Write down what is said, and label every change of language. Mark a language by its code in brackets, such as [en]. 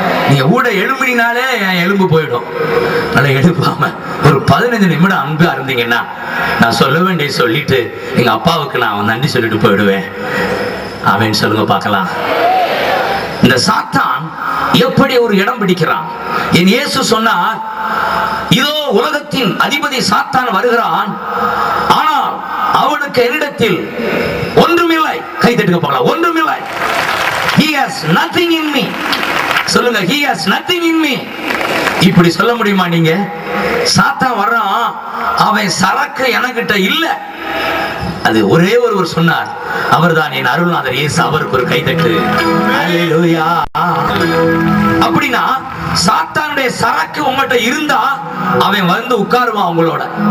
[ta] நீங்க ஊட எழும்பினாலே என் எலும்பு போயிடும். நல்லா எழுப்பாம ஒரு 15 நிமிடம் அன்பா இருந்தீங்கன்னா, நான் சொல்ல வேண்டிய சொல்லிட்டு எங்க அப்பாவுக்கு நான் நன்றி சொல்லிட்டு போயிடுவேன். ஆமென் சொல்லுங்க பார்க்கலாம். இந்த சாத்தான் எப்படி ஒரு இடம் பிடிக்கிறான்? என் இயேசு சொன்னார், இதோ உலகத்தின் அதிபதி சாத்தான் வருகிறான், ஆனால் அவனுக்கு என்னிடத்தில் ஒன்றுமில்லை. கை தட்டுங்க பார்க்கலாம். ஒன்றுமில்லை. [en] He has nothing in me. [ta] சொல்லுங்க, [en] he has nothing in me. [ta] இப்படி சொல்ல முடியுமா நீங்க? சாத்தான் வர்றான், அவன் சரக்கு எனக்கிட்ட இல்ல. அது ஒரே ஒருவர் சொன்னார், அவர்தான் என் அருள்நாதர் இயேசு. அவருக்கு ஒரு கைதட்டு. அல்லேலூயா. அப்படின்னா சாத்தானுடைய சரக்கு உங்கள்கிட்ட இருந்தா அவன் வந்து உட்காருவான் உங்களோட.